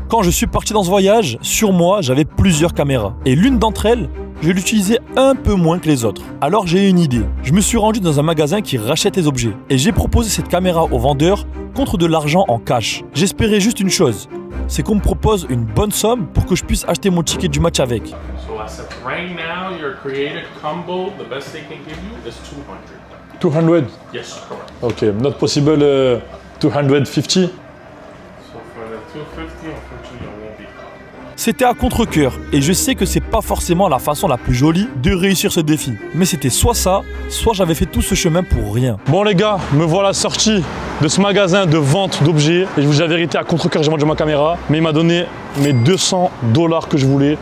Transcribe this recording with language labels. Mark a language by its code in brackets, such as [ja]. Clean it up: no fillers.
[fr] Quand je suis parti dans ce voyage, sur moi, j'avais plusieurs caméras. Et l'une d'entre elles, je l'utilisais un peu moins que les autres. Alors j'ai eu une idée. Je me suis rendu dans un magasin qui rachète les objets. Et j'ai proposé cette caméra au vendeur contre de l'argent en cash. J'espérais juste une chose, c'est qu'on me propose une bonne somme pour que je puisse acheter mon ticket du match avec. [en] So I said, right now, your created combo, the best they can give you is 200. 200? Yes, correct. Okay, not possible 250? So for the 250, unfortunately, it won't be. [fr] C'était à contre-cœur et je sais que c'est pas forcément la façon la plus jolie de réussir ce défi. Mais c'était soit ça, soit j'avais fait tout ce chemin pour rien. Bon les gars, me voilà sorti de ce magasin de vente d'objets. Et je vous dis la vérité, à contre-cœur, j'ai vendu ma caméra. Mais il m'a donné mes $200 que je voulais.